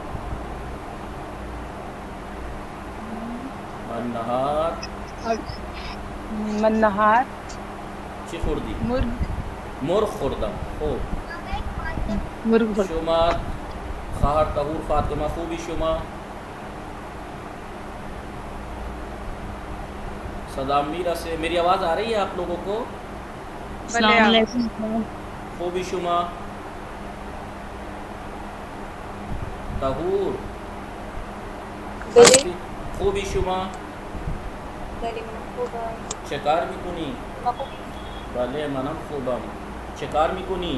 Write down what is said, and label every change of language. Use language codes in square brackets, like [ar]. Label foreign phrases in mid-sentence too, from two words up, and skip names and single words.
[fa] من نهار چی خوردی؟ مرغ خوردم. خوب. مرغ خورد. شما خواهر طهور فاطمه خوبی شما؟ صدا میرسه؟ [ur] میری آواز آ رہی ہے آپ لوگوں کو؟ [ar] السلام علیکم. [fa] خوبی شما؟ طهور بله. خوبی شما؟ بله من خوبم. چه کار میکنی؟ شما خوبی؟ بله منم خوبم. چه کار میکنی؟